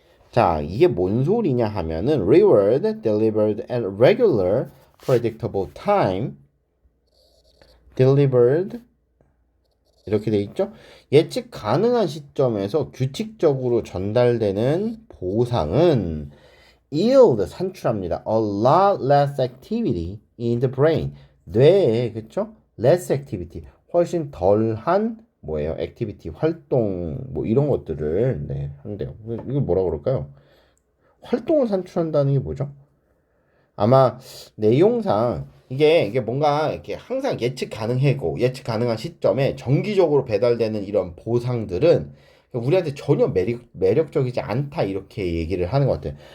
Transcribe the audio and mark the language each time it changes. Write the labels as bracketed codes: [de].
[ko] 자, 이게 뭔 소리냐 하면은 [en] reward delivered at regular predictable time, delivered [ko] 이렇게 돼 있죠. 예측 가능한 시점에서 규칙적으로 전달되는 보상은 [en] yield, [ko] 산출합니다. [en] a lot less activity in the brain, [ko] 뇌에, 그쵸? [en] less activity, [ko] 훨씬 덜한 뭐예요? 액티비티, 활동, 뭐 이런 것들을 한대요. 이거 뭐라 그럴까요? 활동을 산출한다는 게 뭐죠? 아마 내용상 이게 뭔가 이렇게 항상 예측 가능하고 예측 가능한 시점에 정기적으로 배달되는 이런 보상들은 우리한테 전혀 매력적이지 않다 이렇게 얘기를 하는 것 같아요.